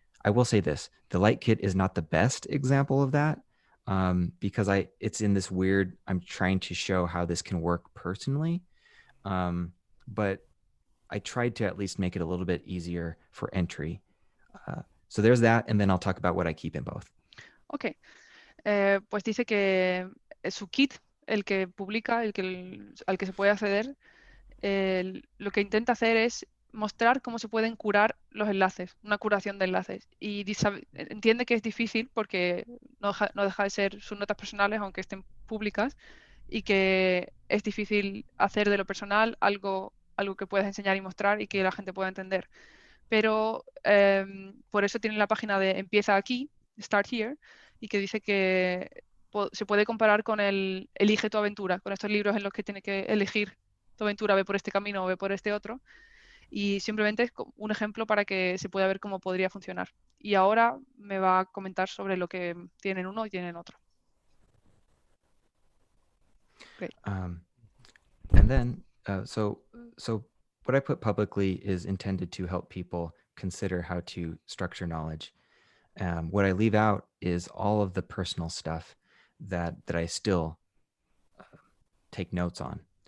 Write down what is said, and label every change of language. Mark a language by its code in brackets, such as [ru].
[en] I will say this, the Light Kit is not the best example of that, because it's in this weird, I'm trying to show how this can work personally. But I tried to at least make it a little bit easier for entry. So there's that, and then I'll talk about what I keep in both. [es] Ok, pues dice que su kit, el que publica, al que se puede acceder, lo que intenta hacer es mostrar cómo se pueden curar los enlaces, una curación de enlaces. Y entiende que es difícil porque no deja de ser sus notas personales, aunque estén públicas, y que es difícil hacer de lo personal algo que puedas enseñar y mostrar y que la gente pueda entender. Pero por eso tiene la página de Empieza aquí, Start Here, y que dice que se puede comparar con el Elige tu aventura, con estos libros en los que tiene que elegir tu aventura, ve por este camino o ve por este otro. Y simplemente es un ejemplo para que se pueda ver cómo podría funcionar. Y ahora me va a comentar sobre lo que tienen uno y tienen otro. [en] Great. And then, so what I put publicly is intended to help people consider how to structure knowledge. What I leave out is all of the personal stuff that I still take notes on.